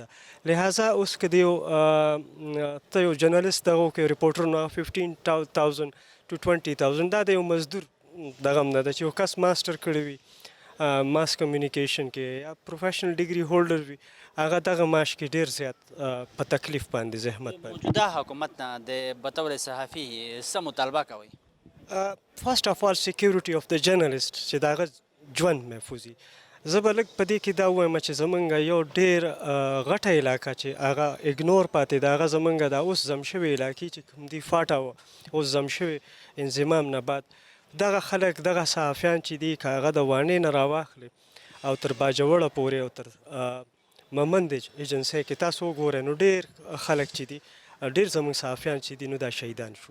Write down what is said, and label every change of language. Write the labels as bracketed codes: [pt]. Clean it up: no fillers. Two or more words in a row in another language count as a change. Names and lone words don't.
[ps] لہذا اوس که د یو ته یو جرنلست دغه وکړې ریپورټر نو 15,000 to 20,000 دا د یو مزدور دغه هم نه ده چې یو کس ماسټر کړی وي [en] mass communication [ps] کې یا [en] professional degree holder [ps] وي, هغه دغه معاش کې ډېر زیات په تکلیف باندې زحمت باندې. موجوده حکومت نه د [ur] بطور صحافي [ps] څه مطالبه کوئ؟ [en] first of all security of [ps] د جرنلست چې د هغه ژوند محفوظ وي. زه به لږ په دې کې دا ووایم چې زمونږ یو ډېر غټه علاقه چې هغه اګنور پاتې ده, هغه زمونږ د اوس زم شوې علاقې چې کوم دي فاټه وه, اوس زم شوې انضمام نه بعد دغه خلک دغه صحافیان چې دي که هغه د واڼې نه راواخلي او تر باجوړه پورې او تر ممند ایجنسۍ کې تاسو وګورئ نو ډېر خلک چې دي, ډېر زموږ صحافیان چې دي نو دا شهیدان شو.